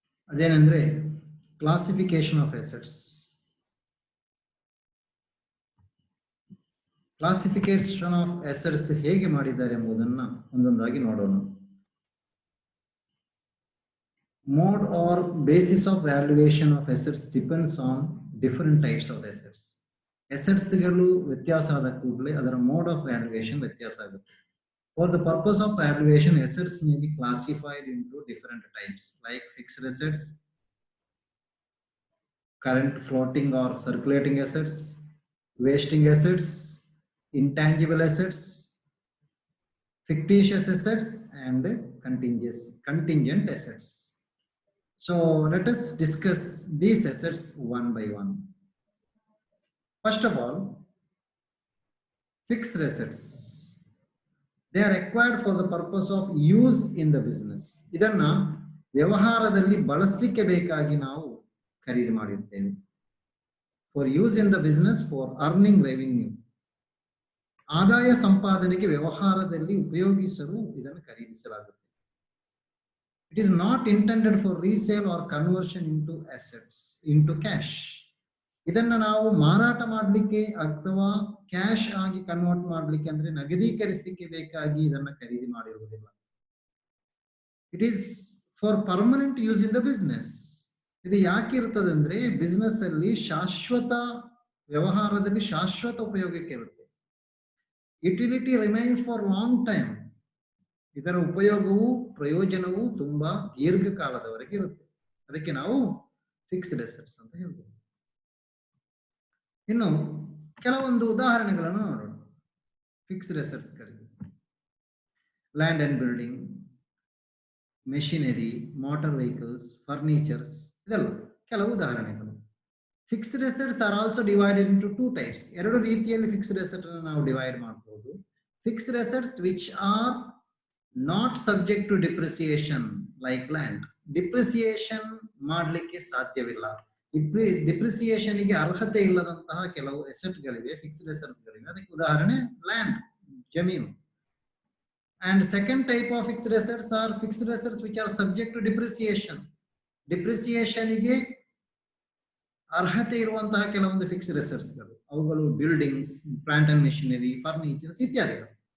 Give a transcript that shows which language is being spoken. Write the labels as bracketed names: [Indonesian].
[Kannada] ಅದೇನೆಂದ್ರೆ classification of assets. Classification of assets ಹೇಗೆ ಮಾಡಿದ್ದಾರೆ ಎಂಬುದನ್ನು ಒಂದೊಂದಾಗಿ ನೋಡೋಣ. [English] Mode or basis of valuation of assets depends on different types of assets. [Kannada] Assets ಗಳು ವ್ಯತ್ಯಾಸ ಆದ ಕೂಡಲೇ ಅದರ [English] mode of valuation [Kannada] ವ್ಯತ್ಯಾಸ ಆಗುತ್ತೆ. [English] For the purpose of valuation, assets may be classified into different types like fixed assets, current floating or circulating assets, wasting assets, intangible assets, fictitious assets, and contingent assets. So let us discuss these assets one by one. First of all, fixed assets. They are acquired for the purpose of use in the business. [Kannada] ಇದನ್ನ ವ್ಯವಹಾರದಲ್ಲಿ ಬಳಸಲಿಕ್ಕೆ ಬೇಕಾಗಿ ನಾವು ಖರೀದಿ ಮಾಡಿರ್ತೇವೆ. [English] For use in the business, for earning revenue. [Kannada] ಆದಾಯ ಸಂಪಾದನೆಗೆ ವ್ಯವಹಾರದಲ್ಲಿ ಉಪಯೋಗಿಸಲು ಇದನ್ನು ಖರೀದಿಸಲಾಗುತ್ತೆ. [English] It is not intended for resale or conversion into assets, into cash. [Kannada] ಇದನ್ನ ನಾವು ಮಾರಾಟ ಮಾಡಲಿಕ್ಕೆ ಅಥವಾ ಕ್ಯಾಶ್ ಆಗಿ ಕನ್ವರ್ಟ್ ಮಾಡಲಿಕ್ಕೆ ಅಂದ್ರೆ ನಗದೀಕರಿಸಲಿಕ್ಕೆ ಬೇಕಾಗಿ ಇದನ್ನ ಖರೀದಿ ಮಾಡಿರುವುದಿಲ್ಲ. [English] It is for permanent use in the business. [Kannada] ಇದು ಯಾಕೆ ಇರ್ತದೆ ಅಂದ್ರೆ ಬಿಸ್ನೆಸ್ ಅಲ್ಲಿ ಶಾಶ್ವತ ವ್ಯವಹಾರದಲ್ಲಿ ಶಾಶ್ವತ ಉಪಯೋಗಕ್ಕೆ ಇರುತ್ತೆ. [English] Utility remains for long time. [Kannada] ಇದರ ಉಪಯೋಗವು ಪ್ರಯೋಜನವು ತುಂಬಾ ದೀರ್ಘಕಾಲದವರೆಗೆ ಇರುತ್ತೆ. ಅದಕ್ಕೆ ನಾವು ಫಿಕ್ಸ್ಡ್ ಅಸೆಟ್ಸ್ ಅಂತ ಹೇಳ್ಬೋದು. ಇನ್ನು ಕೆಲವೊಂದು ಉದಾಹರಣೆಗಳನ್ನು ನೋಡೋಣ ಫಿಕ್ಸ್ಡ್ ಅಸೆಟ್ಸ್ ಗಳಿಗೆ. Land and building, machinery, motor vehicles, furnitures, ಇದೆಲ್ಲ ಕೆಲವು ಉದಾಹರಣೆಗಳು. [English] Fixed assets are also divided into two types. [Kannada] ಎರಡು ರೀತಿಯಲ್ಲಿ ಫಿಕ್ಸ್ಡ್ ಅಸೆಟ್ ಅನ್ನು ನಾವು ಡಿವೈಡ್ ಮಾಡಬಹುದು. [English] Fixed assets which are not subject to depreciation like land. [Kannada] Depreciation ಮಾಡಲಿಕ್ಕೆ ಸಾಧ್ಯವಿಲ್ಲ. ಡಿಪ್ರಿಸಿಯೇಷನ್ ಗೆ ಅರ್ಹತೆ ಇಲ್ಲದಂತಹ ಕೆಲವು ಅಸೆಟ್ ಗಳಿವೆ, ಫಿಕ್ಸ್ಡ್ ಅಸೆಟ್ಸ್ ಗಳಿವೆ. ಅದಕ್ಕೆ ಉದಾಹರಣೆ ಲ್ಯಾಂಡ್, ಜಮೀನು. [English] And second type of fixed assets are fixed assets which are subject to depreciation. [Kannada] Depreciation ಗೆ ಅರ್ಹತೆ ಇರುವಂತಹ ಕೆಲವೊಂದು ಫಿಕ್ಸ್ಡ್ ಅಸೆಟ್ಸ್ ಗಳು, ಅವುಗಳು buildings, plant and machinery, furnitures ಇತ್ಯಾದಿಗಳು.